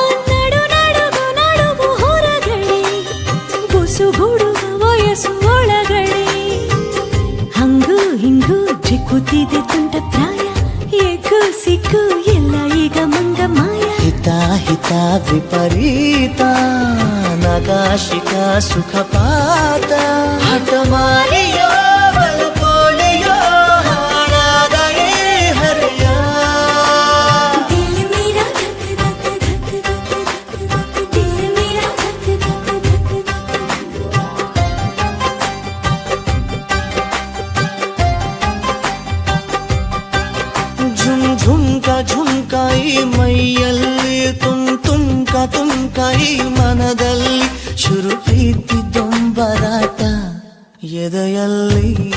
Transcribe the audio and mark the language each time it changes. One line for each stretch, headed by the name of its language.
Kannada: ನಡು ನಡುಗು ನಡುವು ಹೊರಗಡೆ ಬುಸುಗುಡುವ ವಯಸ್ಸು ಒಳಗಡೆ ಹಂಗು ಹಿಂಗು ಜಿಕ್ಕುತ್ತಿದೆ ತುಂಟ ಪ್ರಾಯ ಎಗ್ಗು ಸಿಕ್ಕು ಎಲ್ಲ ಈಗ ಮಂಗ ಮಾಯ ಹಿತ ವಿಪರೀತ ನಗಾಶಿಕ ಸುಖಪಾತ ಹಠಮಾರಿಯೋ ಬಲಪೋಲಿಯೋ ಹಾಳಾದ ಈ ಹರೆಯ
Hindi: दिल मेरा धक धक धक धक धक धक दिल मेरा धक धक धक धक
Kannada: ಝುಮ್ಕ ಈ ಮೈಯಲ್ಲಿ ತುಮ್ಕ ಈ ಮನದಲ್ಲಿ ಶುರು ಪ್ರೀತಿ ದೊಂಬರಾಟ ಎದೆಯಲ್ಲಿ